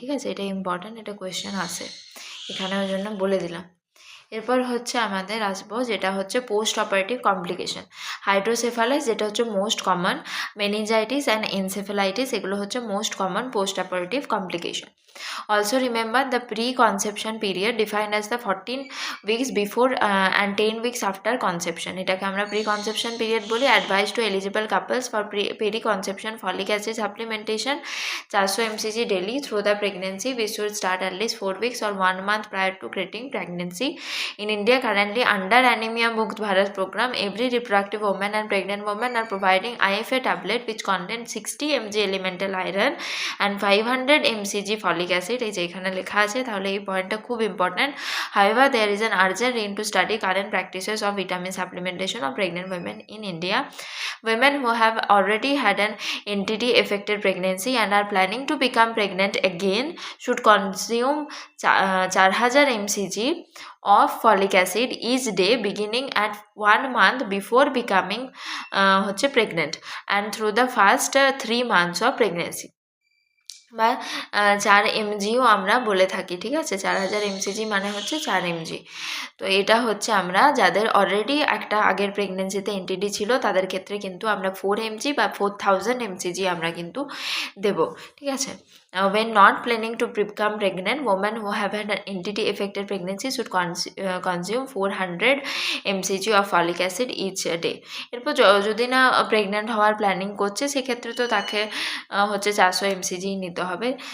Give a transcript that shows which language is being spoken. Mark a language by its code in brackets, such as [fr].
[bn] ঠিক আছে, এটা ইম্পর্ট্যান্ট, এটা কোয়েশ্চেন আসে এখানে, ওই জন্য বলে দিলাম। এরপর আমাদের আসবো যেটা পোস্ট অপারেটিভ কমপ্লিকেশন। হাইড্রোসেফালাস যেটা most common, meningitis and encephalitis এগুলো most common post operative complication. [en] Also remember the pre-conception period defined as the 14 weeks before and 10 weeks after conception. [bn] এটাকে আমরা pre-conception period বলি। [en] Advice to eligible couples for pre-conception folic acid supplementation 400 mcg daily through the pregnancy. We should start at least 4 weeks or 1 month prior to getting pregnancy. In India currently under Anemia Mukt Bharat program, every reproductive woman and pregnant woman are providing IFA tablet which contain 60 mg elemental iron and 500 mcg folic acid। [bn] এই যে এখানে লেখা আছে, তাহলে এই পয়েন্টটা খুব important. [en] However, there is an urgent need to study current practices of vitamin supplementation of pregnant women in India. Women who have already had an NTD affected pregnancy and are planning to become pregnant again should consume 4000 mcg of folic acid each day beginning at 1 month before becoming pregnant and through the first 3 months of pregnancy, [bn] বা 4 mgও আমরা বলে থাকি। ঠিক আছে, 4000 mcg মানে 4 mg। তো এটা আমরা যাদের অলরেডি একটা আগের প্রেগনেন্সিতে এনটিডি ছিল তাদের ক্ষেত্রে কিন্তু আমরা 4 mg বা 4000 mcg আমরা কিন্তু দেব। [en] ঠিক আছে, when not planning to become pregnant, women who have had an NTD affected pregnancy should consume 400 mcg of folic acid each day. [bn] এরপর যদি না প্রেগনেন্ট হওয়ার প্ল্যানিং করছে সেক্ষেত্রে তো তাকে 400 mcg নিতে হবে।